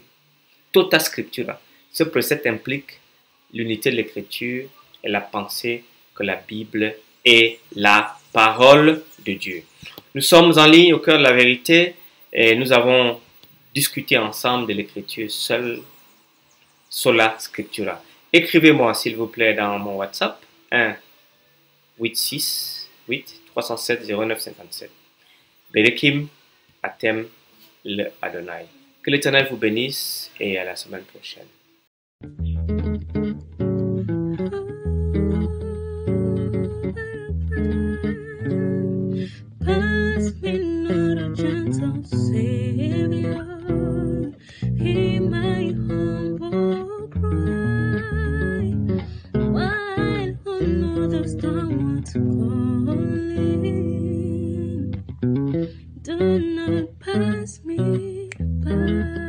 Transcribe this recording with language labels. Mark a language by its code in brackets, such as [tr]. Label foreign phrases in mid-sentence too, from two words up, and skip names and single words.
[la] Tota scriptura. [fr] Ce précepte implique l'unité de l'Écriture et la pensée que la Bible est la parole de Dieu. Nous sommes en ligne au cœur de la vérité et nous avons discuté ensemble de l'Écriture seule, [la] sola scriptura. [fr] Écrivez-moi s'il vous plaît dans mon WhatsApp 1 868 307 09 57. [he] ברוכים אתם לאדוני. [fr] Que l'Éternel vous bénisse et à la semaine prochaine. [en] Pass me not a gentle Savior, hear my humble cry, while on others downwards calling, do not pass me by.